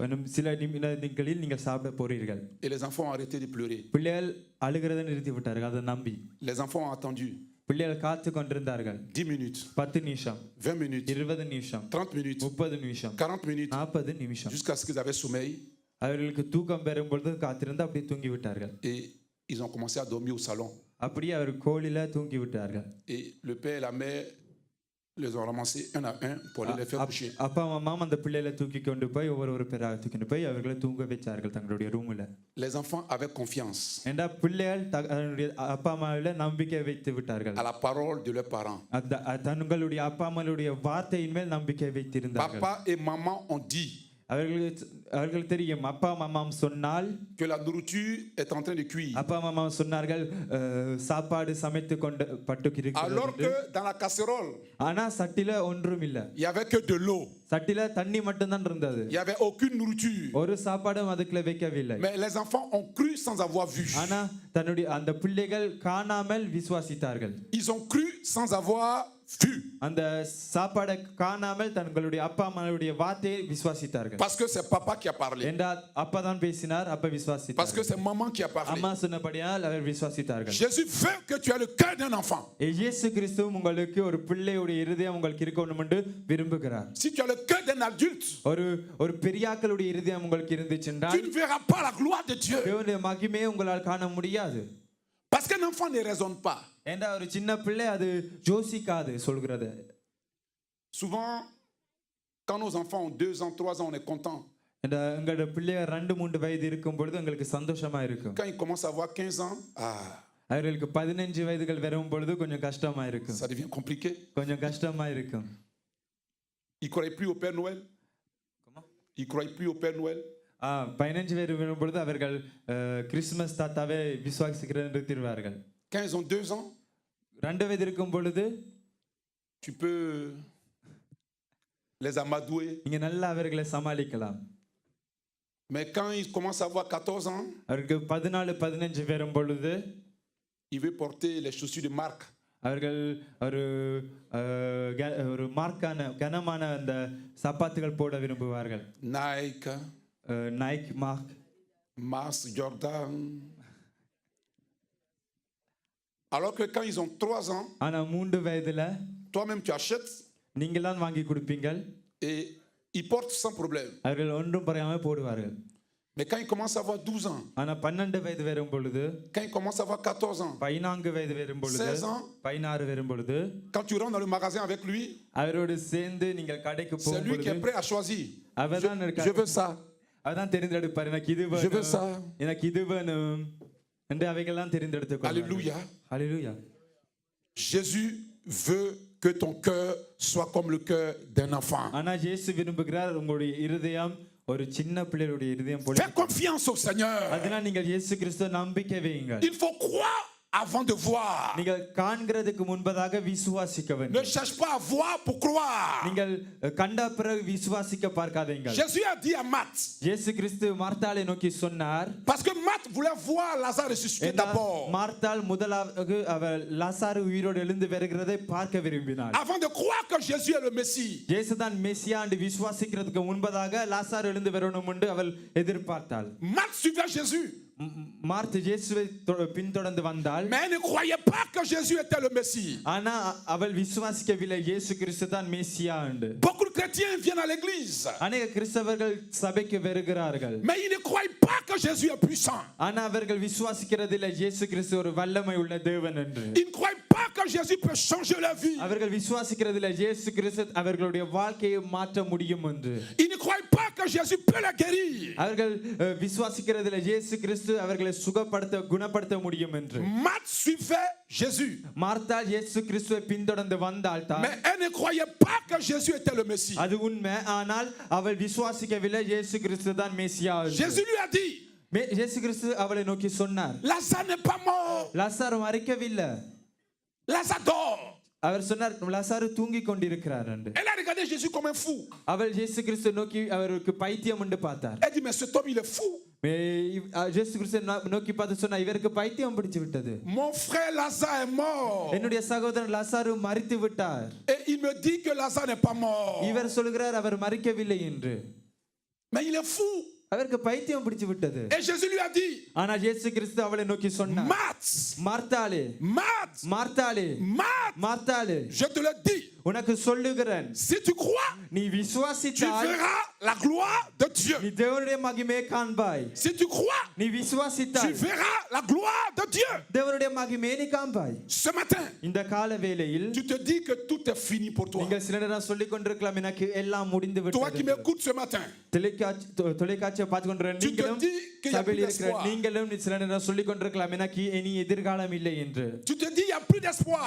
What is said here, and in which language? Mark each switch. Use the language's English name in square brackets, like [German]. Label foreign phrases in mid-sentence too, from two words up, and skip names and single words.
[Tamil] இன்னும் சில நிமிடங்களில் நீங்கள் சாப்பிட போறீர்கள். [French] Et les enfants ont arrêté de pleurer. [Tamil] பிள்ளைகள் அழுகிறதை நிறுத்தி விட்டார்கள் அதை நம்பி. [French] Les enfants ont attendu [Tamil] பிள்ளைகள் காத்து கொண்டிருந்தார்கள். [French] 10 minutes, [Tamil] 10 நிமிஷம், [French] 20 minutes, [Tamil] 20 நிமிஷம், [French] 30 minutes, [Tamil] 30 நிமிஷம், [French] 40 minutes, [Tamil] 40 நிமிஷம். [French] jusqu'à ce qu'ils avaient sommeil. [Tamil] அவர்களுக்கு தூக்கம் பெறும் பொழுது காத்திருந்து அப்படியே தூங்கி விட்டார்கள். [French] Et ils ont commencé à dormir au salon. [Tamil] அப்படியே அவர் கோலில தூங்கி விட்டார்கள். [French] Et le père et la mère les ont ramassés un à un pour aller les faire coucher. [Tamil] அப்பா அம்மா அந்த பிள்ளைகளை தூக்கி கொண்டு போய் ஒவ்வொரு பேராக தூக்கி போய் அவர்களை தூங்க வச்சார்கள் தங்களுடைய ரூம்ல. [French] Les enfants avaient confiance [Tamil] ஏண்டா பிள்ளைகள் தங்களுடைய அப்பா அம்மாவில நம்பிக்கை வைத்து விட்டார்கள். [French] à la parole de leurs parents. [Tamil] தங்களுடைய அப்பா அம்மாவுடைய வார்த்தையின் மேல் நம்பிக்கை வைத்திருந்தார்கள். [French] Papa et maman ont dit [Tamil] அவர்கள் தெரியும், அப்பா அம்மா சொன்னால் [French] que la nourriture est en train de cuire. [Tamil] அப்பா அம்மா சொன்னார்கள் சாப்பாடு சமைத்து கொண்டு பட்டு இருக்கிறது. [French] Alors que dans la casserole, [Tamil] ஆனா சட்டில ஒன்றும் இல்ல. [French] il y avait que de l'eau. [Tamil] சட்டில தண்ணி மட்டும் தான் இருந்தது. [French] Il y avait aucune nourriture. [Tamil] ஒரு சாப்பாடும் அதுக்குள்ள வைக்கவில்லை. [French] Mais les enfants ont cru sans avoir vu. [Tamil] ஆனா தன்னுடைய அந்த பிள்ளைகள் காணாமல் விசுவாசித்தார்கள். [French] Ils ont cru sans avoir vu. [Tamil] அந்த சாப்பாடை காணாமல் தங்களுடைய அப்பா அம்மாவுடைய வார்த்தையை விசுவாசித்தார்கள். [French] Parce que c'est papa qui a parlé. [Tamil] என்றால் அப்பா தான் பேசினார், அப்பா விசுவாசித்தார். [French] Parce que c'est maman qui a parlé. [Tamil] அம்மா சொன்னபடியால் அவர் விசுவாசித்தார்கள். [French] Jésus veut que tu aies le cœur d'un enfant. [Tamil] இயேசு கிறிஸ்து உங்களுக்கு ஒரு பிள்ளையுடைய இருதயம் உங்களுக்கு இருக்கணும் என்று விரும்புகிறார். [French] Si tu as le cœur d'un adulte, [Tamil] ஒரு பெரியாக்களுடைய இருதயம் உங்களுக்கு இருந்துச்சுன்னா [French] tu ne verras pas la gloire de Dieu. [Tamil] தேவனுடைய மகிமையை உங்களால் காண முடியாது. [French] Parce qu'un enfant ne raisonne pas. [Tamil] ஏண்டா ஒரு சின்ன பிள்ளை அது யோசிக்காது சொல்கிறது. [French] Souvent, quand nos enfants ont 2 ans, 3 ans, on est content. [Tamil] எங்களோட பிள்ளைகள் 2-3 வயது இருக்கும் பொழுது உங்களுக்கு சந்தோஷமா இருக்கும். [French] Quand ils commencent à avoir 15 ans, [Tamil] அவர்களுக்கு 15 வயதுகள் வரும் பொழுது கொஞ்சம் கஷ்டமா இருக்கும். [French] ça devient compliqué. [Tamil] கொஞ்சம் கஷ்டமா இருக்கும். [French] Ils croient plus au Père Noël. Comment? Ils croient plus au Père Noël. [Tamil] 15 வயது வரும் பொழுது அவர்கள் கிறிஸ்துமஸ் தாத்தாவை விசுவாசிக்கிறது நிறுத்திடுவார்கள். [French] Quand ils ont 2 ans, [Tamil] 2 வயது இருக்கும் பொழுது [French] tu peux les amadouer. [Tamil] நீங்க நல்லா அவர்களை சமாளிக்கலாம். [French] Mais quand ils commencent à avoir 14 ans, [Tamil] அவருக்கு 14-15 வரும் பொழுது [French] il veut porter les chaussures de marque. [Tamil] அவர்கள் ஒரு மார்க்கான கனமான அந்த சப்பாத்துகள் போட விரும்புவார்கள். [French] Nike, [Tamil] நைக், மார்க், [French] Mars, Jordan. Alors que quand ils ont 3 ans, [Tamil] ஆனா 3 வயதுல [French] toi-même tu achètes [Tamil] நீங்கள் தான் வாங்கி கொடுப்பீங்கள். [French] et ils portent sans problème. [Tamil] அவர்கள் ஒன்றும் பறையாம போடுவார்கள். [French] Mais quand ils commencent à avoir 12 ans, [Tamil] ஆனா 12 வயது வரும் பொழுது, [French] quand ils commencent à avoir 14 ans, [Tamil] 14 வயது வரும் பொழுது, [French] 16 ans, [Tamil] 16 வரும் பொழுது, [French] quand tu rentres dans le magasin avec lui, [Tamil] அவரோடு சேர்ந்து நீங்கள் கடைக்கு [French] c'est lui qui [Tamil] போகும்போது [French] est prêt à choisir. [Tamil] அவர்தான் [French] Je veux ça. [Tamil] அதான் தெரிந்தெடுப்பார். எனக்கு இது [French] Je veux ça. [Tamil] வேணும், எனக்கு இது வேணும் என்று அவைகள்லாம் தெரிந்தெடுத்துக் கொள்வார்கள். [French] Alléluia. [Tamil] ஹalleluya. [French] Jésus veut que ton cœur soit comme le cœur d'un enfant. [Tamil] ஆனா இயேசு விரும்புகிறார் உங்களுடைய இருதயம் ஒரு சின்ன பிள்ளையுடைய இருதயம் போல. [French] Fais confiance au Seigneur. [Tamil] அதனால நீங்கள் இயேசு கிறிஸ்துவை நம்பிக்கை வையுங்கள். [French] Il faut croire avant de voir. [Tamil] நீங்கள் காண்கிறதுக்கு முன்பதாக விசுவாசிக்க [French] Ne [Tamil] வேண்டும். [French] cherche pas à voir pour croire. [Tamil] நீங்கள் கண்ட பிறகு விசுவாசிக்க பார்க்காதீங்க. [French] Jésus a dit à Marthe, [Tamil] இயேசு கிறிஸ்து மார்த்தாளை நோக்கி சொன்னார். [French] parce que Marthe voulait voir Lazare ressuscité d'abord. [Tamil] மார்த்தாள் முதலாவது அவர் லாசாரு உயிரோடு எழுந்து வருகிறதை பார்க்க விரும்பினார். [French] Avant de croire que Jésus est le Messie. [Tamil] இயேசுதான் மெசியா என்று விசுவாசிக்கிறதுக்கு முன்பதாக லாசாரு எழுந்து வரணும் என்று அவள் எதிர்பார்த்தாள். [French] Marthe suivait Jésus. [Tamil] மார்த்து இயேசுவை பின்தொடர்ந்து வந்தாள். [French] Mais elle ne croyait pas que Jésus était le Messie. [Tamil] ஆனா அவள் விசுவாசிக்கவில்லை இயேசு கிறிஸ்து தான் மெசியா என்று. [French] Beaucoup de chrétiens viennent à l'église. [Tamil] அநேக கிறிஸ்தவர்கள் சபைக்கு வருகிறார்கள். [French] Mais ils ne croient pas que Jésus est puissant. [Tamil] ஆனா அவர்கள் விசுவாசிக்கிறதில்லை இயேசு கிறிஸ்து ஒரு வல்லமை உள்ள தேவன் என்று. [French] Ils ne croient pas que Jésus peut changer leur vie. [Tamil] அவர்கள் விசுவாசிக்கிறதில்லை இயேசு கிறிஸ்து அவர்களுடைய வாழ்க்கையை மாற்ற முடியும் என்று. [French] Ils ne croient pas que Jésus peut les guérir. [Tamil] அவர்கள் விசுவாசிக்கிறதில்லை இயேசு கிறிஸ்து அவர்களை சுகப்படுத்த குணப்படுத்த முடியும் என்று. [French] Marthe suivait Jésus. [Tamil] மார்த்தாள் இயேசு கிறிஸ்துவை பின்தொடர்ந்து வந்தாள் தான். [French] Mais elle ne croyait pas que Jésus était le Messie. [Tamil] அது உண்மை. ஆனால் அவள் விசுவாசிக்கவில்லை இயேசு கிறிஸ்து தான் மெசியா. [French] Jésus lui a dit, [Tamil] இயேசு கிறிஸ்து அவளை நோக்கி சொன்னார், [French] Lazare n'est pas mort. [Tamil] லாசாரு மரிக்கவில்லை. [French] Lazare dort. [Tamil] அவர் சொன்னார் லாசாரு தூங்கி கொண்டிருக்கிறார் என்று. [French] Elle a regardé Jésus comme un fou. [Tamil] அவள் இயேசு கிறிஸ்து நோக்கி அவருக்கு பைத்தியம் என்று பார்த்தார். [French] Elle dit, mais cet homme il est fou. [Tamil] இயேசு கிறிஸ்து நோக்கி பார்த்து சொன்னா இவருக்கு பைத்தியம் பிடிச்சு விட்டது. [French] Mon frère Lazare est mort. [Tamil] என்னுடைய சகோதரன் லாசாரு மரித்து விட்டார். [French] Et il me dit que Lazare n'est pas mort. [Tamil] இவர் சொல்கிறார் அவர் மரிக்கவில்லை என்று. [French] Mais il est fou. [Tamil] அவருக்கு பைத்தியம் பிடிச்சு விட்டது. [French] Et Jésus lui a dit, [Tamil] ஆனால் இயேசு கிறிஸ்து அவளை நோக்கி சொன்னார், [French] Marthe, [Tamil] மார்த்தாளே, [French] Marthe, [Tamil] மார்த்தாளே, [French] Marthe, [Tamil] மார்த்தாளே, [French] je te le dis, [Tamil] உனக்கு சொல்லுகிறேன், [French] si tu crois, [Tamil] நீ [French] tu [Tamil] விசுவாசித்தால் [French] verras la gloire de Dieu. [Tamil] நீ தேவனுடைய மகிமையை காண்பாய். [French] Si tu crois, [Tamil] நீ [French] tu [Tamil] விசுவாசித்தால் [French] verras la gloire de Dieu. [Tamil] தேவனுடைய மகிமையை நீ காண்பாய். [French] Ce matin, [Tamil] இந்த கால வேளையில் [French] tu te dis que tout est fini pour toi. [Tamil] நீங்கள் சில நேரம் சொல்லிக் கொண்டிருக்கலாம் எனக்கு எல்லாம் முடிந்து [French] Toi qui [Tamil] விட்டது. [French] m'écoutes ce matin, [Tamil] தொலைக்காட்சியை பார்த்து கொண்டிருக்கிற [French] tu te [Tamil] நீங்களும் [French] dis qu'il n'y a plus [Tamil] சபையில் இருக்கிற [French] d'espoir. [Tamil] நீங்களும் சில நேரம் சொல்லிக் கொண்டிருக்கலாம் எனக்கு இனி எதிர்காலம் இல்லை என்று. [French] Tu te dis il n'y a plus d'espoir.